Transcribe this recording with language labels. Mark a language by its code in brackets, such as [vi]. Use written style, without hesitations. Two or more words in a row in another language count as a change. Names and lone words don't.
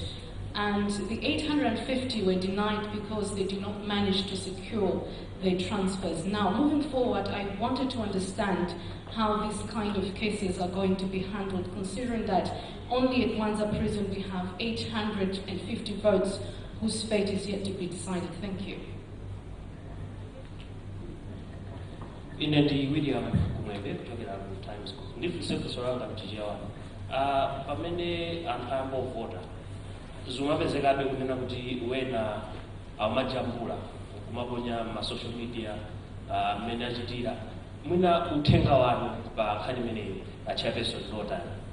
[en] And the 850 were denied because they did not manage to secure their transfers. Now, moving forward, I wanted to understand how these kind of cases are going to be handled, considering that only at Mwanza prison we have 850 votes whose fate is yet to be decided. Thank you. [ny] Ine ndi William Kumwembe kutokera ku Times School. Ndifunse funso langa mchichewa. Pamene anthu ayamba kuvota, zimapezekabe kunena kuti wena amajambula kumaponya ma [en] social media [ny] mmene achitira mwina uthenga wanu pa nkhani imeneyo chairperson lotani?